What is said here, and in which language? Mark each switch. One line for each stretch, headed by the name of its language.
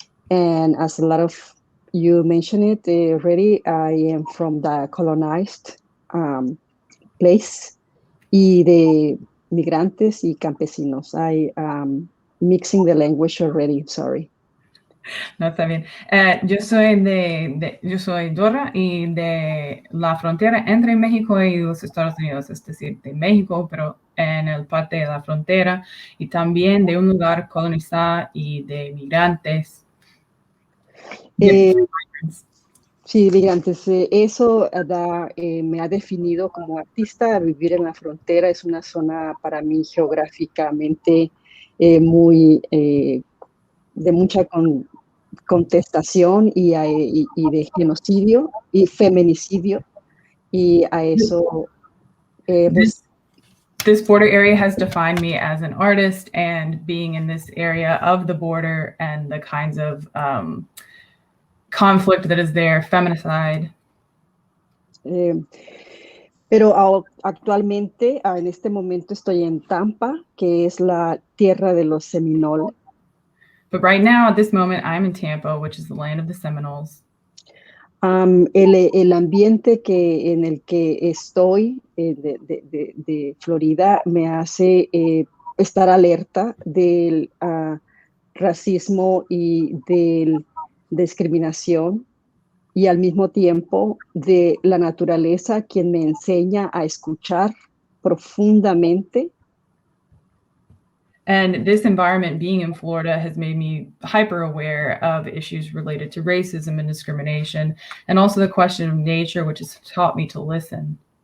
English: And as a lot of you mentioned it already, I am from the colonized place
Spanish: y de migrantes y campesinos.
English: I am mixing the language already, sorry.
Spanish: No, está bien. Yo soy Dora y de la frontera entre México y los Estados Unidos, es decir, de México, pero en el parte de la frontera, y también de un lugar colonizado y de migrantes. Sí, migrantes. Eso me ha definido como artista. Vivir en la frontera es una zona para mí geográficamente muy de mucha contestación y de genocidio y feminicidio. Y a eso,
English: This border area has defined me as an artist, and being in this area of the border and the kinds of conflict that is there, feminicide.
Spanish: Pero actualmente, en este momento estoy en Tampa, que es la tierra de los Seminoles.
English: But right now, at this moment, I'm in Tampa, which is the land of the Seminoles.
Spanish: El ambiente en el que estoy de Florida me hace estar alerta del racismo y de discriminación, y al mismo tiempo de la naturaleza, quien me enseña a escuchar profundamente.
English: And this environment, being in Florida, has made me hyper aware of issues related to racism and discrimination, and also the question of nature, which has taught me to listen.